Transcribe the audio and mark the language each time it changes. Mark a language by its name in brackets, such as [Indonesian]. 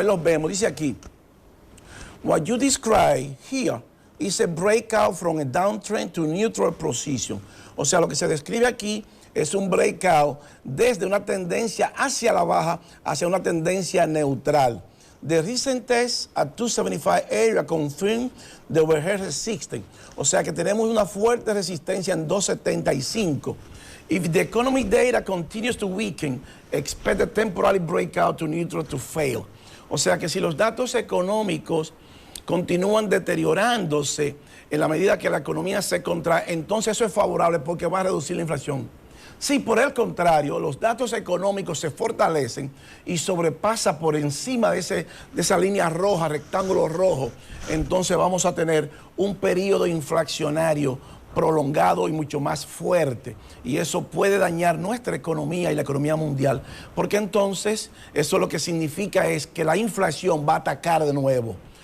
[Spanish] Ahí los vemos, dice aquí, [English] what you describe here is a breakout from a downtrend to neutral position. [Spanish] O sea, lo que se describe aquí es un breakout desde una tendencia hacia la baja, hacia una tendencia neutral. [English] The recent test at 275 area confirmed the overhead resistance. [Spanish] O sea que tenemos una fuerte resistencia en 275. [English] If the economic data continues to weaken, expect a temporary breakout to neutral to fail. [Spanish] O sea que si los datos económicos continúan deteriorándose en la medida que la economía se contrae, entonces eso es favorable porque va a reducir la inflación. Si por el contrario los datos económicos se fortalecen y sobrepasa por encima de esa línea roja, rectángulo rojo, entonces vamos a tener un periodo inflacionario prolongado y mucho más fuerte, y eso puede dañar nuestra economía y la economía mundial, porque entonces eso lo que significa es que la inflación va a atacar de nuevo.